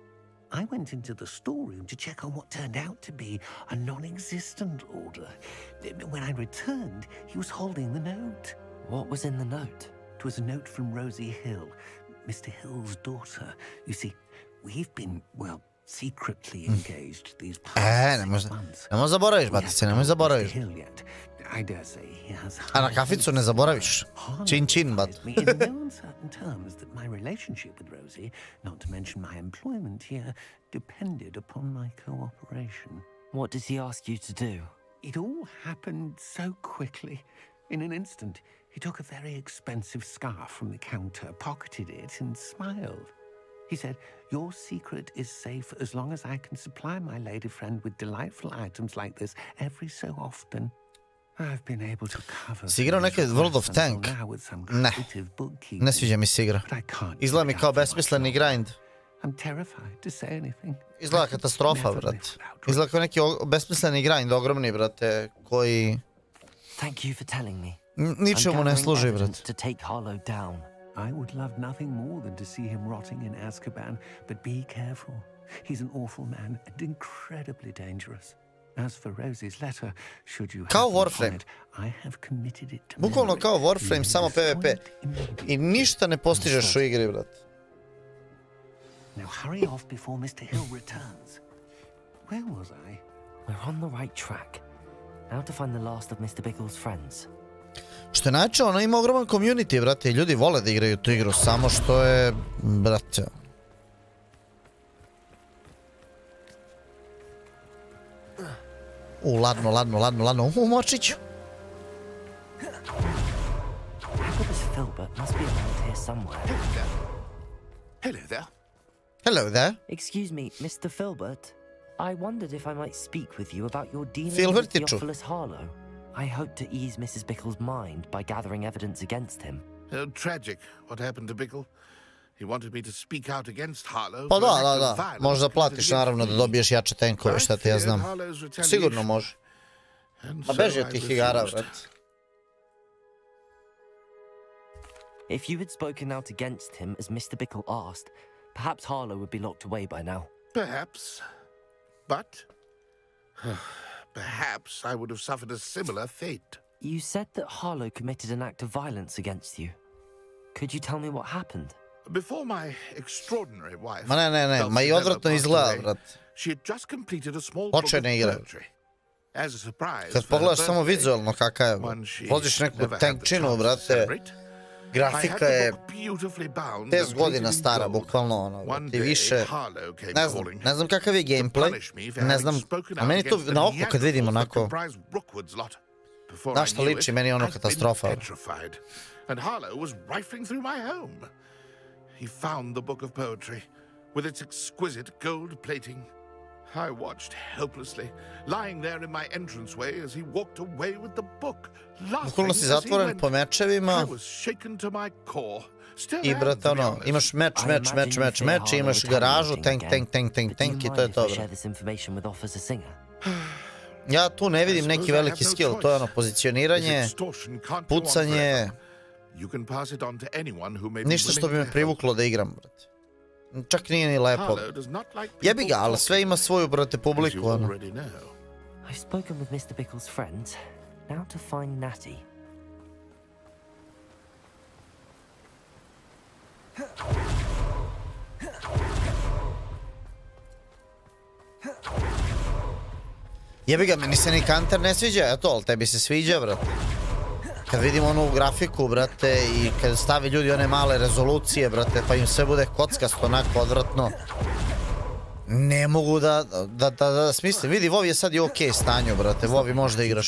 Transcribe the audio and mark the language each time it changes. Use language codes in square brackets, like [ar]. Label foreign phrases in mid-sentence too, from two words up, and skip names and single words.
[en] I went into the storeroom to check on what turned out to be a non-existent order. When I returned, he was holding the note. What was in the note? It was a note from Rosie Hill, Mr. Hill's daughter. You see, we've been, well, secretly engaged these past 6 months. [sr] Nemoj zaboraviš, batice, nemoj zaboraviš. [en] I dare say he has. [sr] A na kaficu ne zaboraviš. Čin čin, bat. [en] In no uncertain terms that my relationship with Rosie, not to mention my employment here, depended upon my cooperation. What does he ask you to do? It all happened so quickly. In an instant, he took a very expensive scarf from the counter, pocketed it, and smiled. He said, "Your secret is safe as long as I can supply my lady friend with delightful items like this every so often." I've been able to cover. [sr] Si igrao neke World of Tank? Ne. Ne sviđa mi se igra. Izgleda mi kao besmisleni grind. [en] I'm terrified to say anything. [sr] Izgleda katastrofa, brate. Izgleda kao neki besmisleni grind, ogromni, brate, koji... [en] Thank you for telling me. [sr] Ničemu ne služi, brate. [en] To take Harlow down. I would love nothing more than to see him rotting in Azkaban, but be careful. He's an awful man and incredibly dangerous. As for Rosie's letter, should you [sr] kao Warframe. [en] I have committed it to [sr] bukvalno kao Warframe, samo PvP. I ništa ne postižeš u igri, brate. [en] Now hurry off before Mr. Hill returns. Where was I? We're on the right track. Now to find the last of Mr. Bickle's friends. [sr] Što je najče, ona ima ogroman community, brate, i ljudi vole da igraju tu igru, samo što je, brate... Ladno, močiću. [en] Hello there. Hello there. Excuse me, Mr. Filbert. I wondered if I might speak with you about your dealing with Theophilus Harlow. I hope to ease Mrs. Bickle's mind by gathering evidence against him. Tragic what happened to Bickle. He wanted me to speak out against Harlow. [sr] Pa da. Možda platiš naravno da dobiješ jače tenkove, šta ti ja znam. Sigurno može. Ma beži od tih igara, vrat. [en] If you had spoken out against him as Mr. Bickle asked, perhaps Harlow would be locked away by now. Perhaps. But perhaps I would have suffered a similar fate. You said that Harlow committed an act of violence against you. Could you tell me what happened? Before my extraordinary wife... [sr] Ma i odvratno izgleda, brat. [en] She had just completed a small book of poetry. As a surprise... [sr] Kad pogledaš samo vizualno kakav je, voziš neku tankčinu, brate, grafika je 10 godina stara, bukvalno, ono, ti više, ne znam kakav je gameplay, ne znam, a meni to na oko kad vidim onako, na što liči, meni je ono katastrofa. [en] And Harlow was rifling through my home. He found the book of poetry, with its exquisite gold plating. I watched helplessly, lying there in my entranceway as he walked away with the book, laughing as he went. I was shaken to my core. [sr] I brate, ono, imaš meč, imaš garažu, tank, i to je to, brate. Ja tu ne vidim neki veliki skill, to je ono, pozicioniranje, pucanje, ništa što bi me privuklo da igram, brate. Čak nije ni lepo. Jebi ga, ali sve ima svoju, brate, publiku, ono. [en] I've spoken with Mr. Bickle's friends. Now to find Natty. [sr] Jebi ga, meni se ni kanter ne sviđa, eto, ali tebi se sviđa, brate. Kad vidim onu grafiku, brate, i kad stavi ljudi one male rezolucije, brate, pa im sve bude kockasto, onako odvratno. Ne mogu da smislim. Vidi, Vovi je sad i okej stanju, brate, Vovi možda igraš.